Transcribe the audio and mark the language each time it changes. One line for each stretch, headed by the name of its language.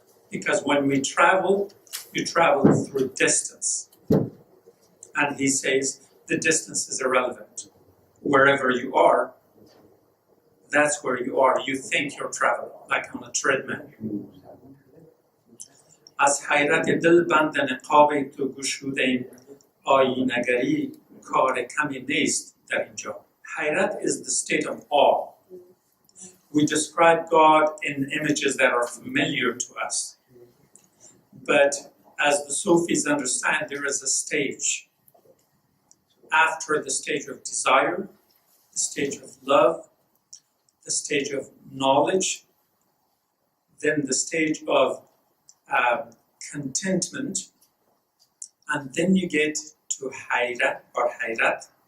English: Because when we travel, you travel through distance. And he says the distance is irrelevant. Wherever you are, that's where you are. You think you're traveling, like on a treadmill.
Persian: از حیرت دل بند نقاب تو گشوده آیینه‌گری کار کمی نیست در اینجا.
English: Hayrat is the state of awe. We describe God in images that are familiar to us. But as the Sufis understand, there is a stage. After the stage of desire, the stage of love, the stage of knowledge, then the stage of contentment, and then you get to Hayrat or Hayrat.